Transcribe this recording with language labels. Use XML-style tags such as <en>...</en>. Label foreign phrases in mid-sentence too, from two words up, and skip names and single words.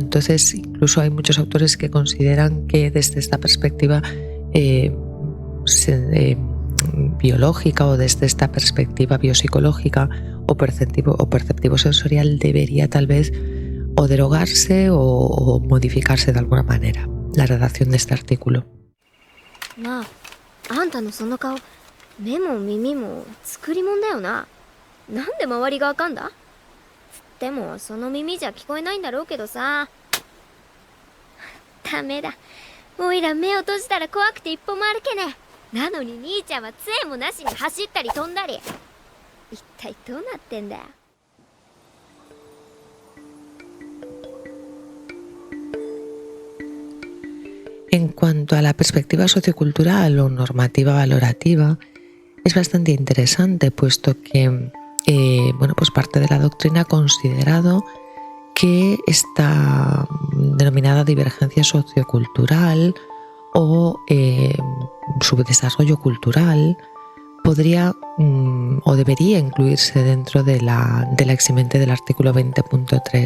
<es>Entonces, incluso hay muchos autores que consideran que desde esta perspectiva biológica, o desde esta perspectiva biopsicológica o perceptivo sensorial, debería tal vez o derogarse o modificarse de alguna manera la redacción de este artículo.</es> <ja>まあ、あんたのその顔、目も耳も作り物だよな。なんで周りがわかんだ？つってもその耳じゃ聞こえないんだろうけどさ。ダメだ。おいら目を閉じたら怖くて一歩も歩けねえ。なのに兄ちゃんは杖もなしに走ったり飛んだり。一体どうなってんだよ。</ja> <es>En cuanto a la perspectiva sociocultural o normativa valorativa, es bastante interesante, puesto que pues parte de la doctrina ha considerado que esta denominada divergencia sociocultural o subdesarrollo cultural podría o debería incluirse dentro de la eximente del artículo 20.3.</es>